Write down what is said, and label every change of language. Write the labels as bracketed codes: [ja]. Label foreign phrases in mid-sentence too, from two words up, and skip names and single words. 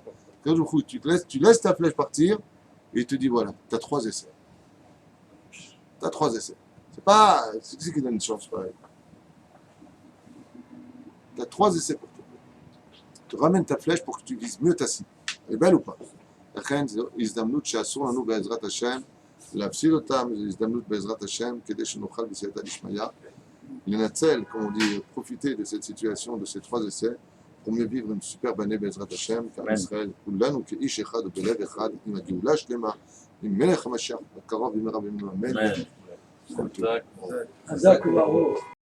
[fr] Toujours tu laisses ta flèche partir et il te dit, voilà, tu as 3 essais. Tu as 3 essais. C'est pas. C'est qui qui donne une chance pareil. Tu as 3 essais pour toi. Tu ramènes ta flèche pour que tu vises mieux ta cible. Elle est belle ou pas? [he] לכן זו הזדמנות שאסור לנו בעזרת השם להפסיד אותם, זו הזדמנות בעזרת השם כדי שנוכל בסייעתא דשמיא לנצל, [fr] comme on dit, profiter de cette situation, de ces 3 essais pour mieux vivre une superbe année [he] בעזרת השם, כעם ישראל כולנו כאיש אחד ובלב אחד עם הגאולה השלמה, עם מלך המשיח הקרוב במהרה בימינו אמן. [fr] Ouais. [he] חזק וברוך.